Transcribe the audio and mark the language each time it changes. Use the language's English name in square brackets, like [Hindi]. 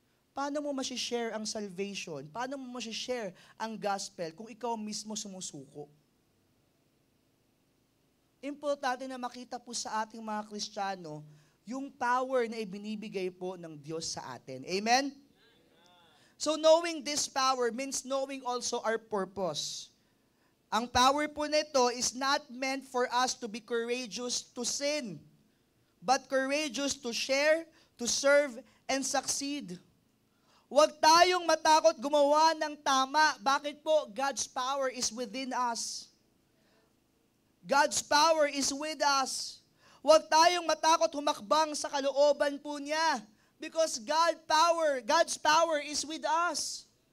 [Filipino] Paano mo masishare ang salvation? Paano mo masishare ang gospel kung ikaw mismo sumusuko? Importante na makita po sa ating mga Kristiyano yung power na ibinibigay po ng Diyos sa atin. Amen? [English] So knowing this power means knowing also our purpose. [Filipino] Ang power po nito [English] is not meant for us to be courageous to sin, but courageous to share, to serve, and succeed. [Filipino] Huwag tayong matakot gumawa ng tama. Bakit po? [English] God's power is within us. God's power is with us. [Filipino] Huwag tayong matakot humakbang sa kalooban po niya. [English] Because God's power is with us.